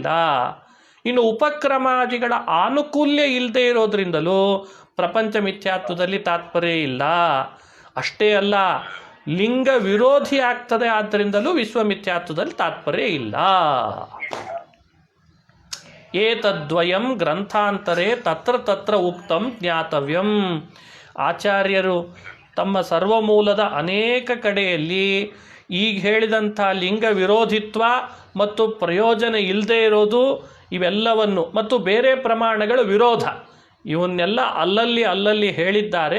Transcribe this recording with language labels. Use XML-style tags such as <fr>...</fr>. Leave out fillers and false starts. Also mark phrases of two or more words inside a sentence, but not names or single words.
<kn>ಇನ್ನು ಉಪಕ್ರಮಾದಿಗಳ ಆನುಕೂಲ್ಯ ಇಲ್ಲದೆ ಇರೋದ್ರಿಂದಲೂ ಪ್ರಪಂಚ ಮಿಥ್ಯಾತ್ವದಲ್ಲಿ ತಾತ್ಪರ್ಯ ಇಲ್ಲ. ಅಷ್ಟೇ ಅಲ್ಲ, ಲಿಂಗ ವಿರೋಧಿ ಆಗ್ತದೆ, ಆದ್ದರಿಂದಲೂ ವಿಶ್ವಮಿಥ್ಯಾತ್ವದಲ್ಲಿ ತಾತ್ಪರ್ಯ ಇಲ್ಲ.</kn> <sa>ಏತದ್ವಯಂ ಗ್ರಂಥಾಂತರೇ ತತ್ರ ತತ್ರ ಉಕ್ತಂ ಜ್ಞಾತವ್ಯಂ.</sa> <kn>ಆಚಾರ್ಯರು ತಮ್ಮ ಸರ್ವಮೂಲದ ಅನೇಕ ಕಡೆಯಲ್ಲಿ ಈಗ ಹೇಳಿದಂಥ ಲಿಂಗ ವಿರೋಧಿತ್ವ ಮತ್ತು ಪ್ರಯೋಜನ ಇಲ್ಲದೆ ಇರೋದು ಇವೆಲ್ಲವನ್ನು ಮತ್ತು ಬೇರೆ ಪ್ರಮಾಣಗಳ ವಿರೋಧ ಇವನ್ನೆಲ್ಲ ಅಲ್ಲಲ್ಲಿ ಹೇಳಿದ್ದಾರೆ.</kn>